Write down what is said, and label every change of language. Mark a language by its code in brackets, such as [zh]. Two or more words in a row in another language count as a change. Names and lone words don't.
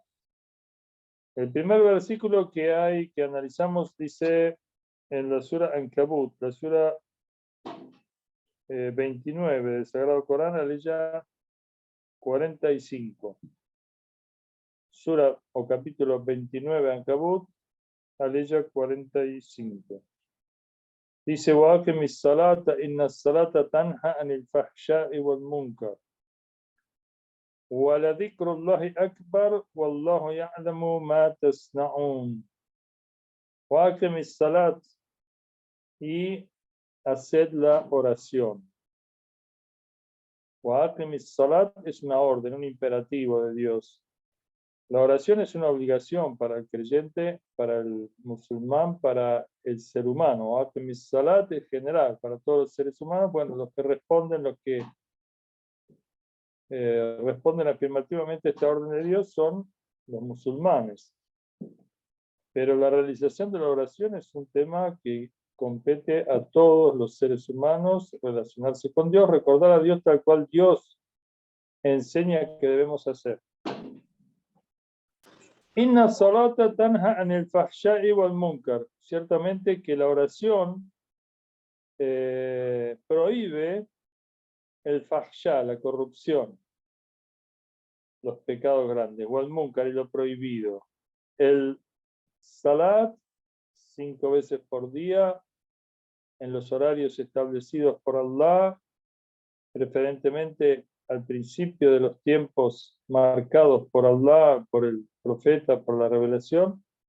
[es] El primer versículo que hay, que analizamos, dice en la sura Ankabut, la sura 29 del Sagrado Corán, la ley 45. Sura o capítulo 29 Ankabut, la ley 45. Dice, [ar] وَأَقِمِ الصَّلَاةَ إِنَّ الصَّلَاةَ تَنْهَى عَنِ الْفَحْشَاءِ وَالْمُنكَرِ وَلَذِكْرُ اللَّهِ أَكْبَرُ وَاللَّهُ يَعْلَمُ مَا تَصْنَعُونَ. وَأَقِمِ الصَّلَاةَ [es] y haced la oración. [ar] وَأَقِمِ الصَّلَاةَ [es] es una orden, un imperativo de Dios. La oración es una obligación para el creyente, para el musulmán, para el ser humano. [ar] وَأَقِمِ الصَّلَاةَ [es] es general, para todos los seres humanos. Bueno, los que responden, responden afirmativamente a esta orden de Dios son los musulmanes. Pero la realización de la oración es un tema que compete a todos los seres humanos, relacionarse con Dios, recordar a Dios tal cual Dios enseña que debemos hacer. [ar] إن الصلاة تنهى عن الفحشاء والمنكر. [es] Ciertamente que la oración prohíbe el fahsha, la corrupción, los pecados grandes, [ar] والمنكر [es] y lo prohibido. El salat 5 veces por día en los horarios establecidos por Allah, preferentemente al principio de los tiempos marcados por Allah, por el profeta, por la revelación,